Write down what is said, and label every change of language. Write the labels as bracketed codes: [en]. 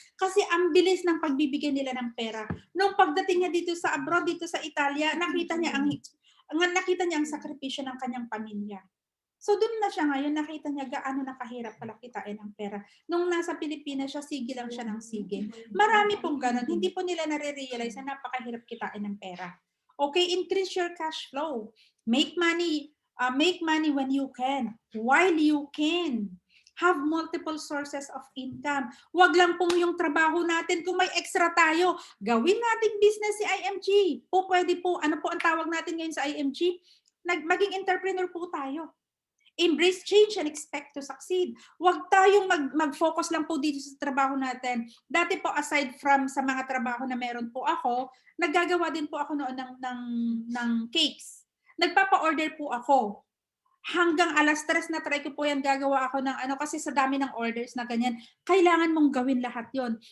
[tl] Kasi ang bilis ng pagbibigay nila ng pera. Nung pagdating niya dito sa abroad, dito sa Italia, nakita niya ang sakripisyo ng kanyang pamilya. So doon na siya ngayon, nakita niya gaano nakahirap pala kitain ang pera. Nung nasa Pilipinas siya, sige lang siya ng sige. Marami pong ganun. Hindi po nila nare-realize na napakahirap kitain ng pera. [en] Okay, increase your cash flow. Make money when you can, while you can. Have multiple sources of income. [tl] Huwag lang pong yung trabaho natin. Kung may extra tayo, gawin nating business si IMG. O pwede po, ano po ang tawag natin ngayon sa IMG? Maging entrepreneur po tayo. [en] Embrace change and expect to succeed. [tl] Huwag tayong mag-focus lang po dito sa trabaho natin. Dati po, [en] aside from [tl] sa mga trabaho na meron po ako, naggagawa din po ako noon ng cakes. Nagpapa-order po ako. Hanggang 3:00 na try ko po yan, gagawa ako ng kasi sa dami ng orders na ganyan, kailangan mong gawin lahat yon.